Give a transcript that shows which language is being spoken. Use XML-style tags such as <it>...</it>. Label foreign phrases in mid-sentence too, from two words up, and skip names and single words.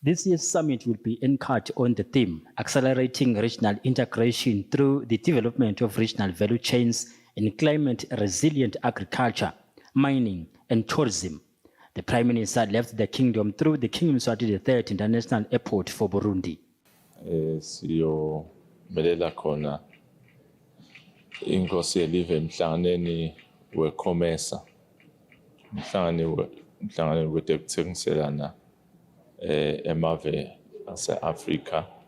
<en>This year's summit will be anchored on the theme, accelerating regional integration through the development of regional value chains in climate-resilient agriculture, mining, and tourism. The Prime Minister left the kingdom through the King Mswati III International Airport for Burundi.</en> <ss>Siyomelela khona inkosi yelive emhlanganeni weComesa. Umhlangano wethengiselana emave ase-Afrika.</ss>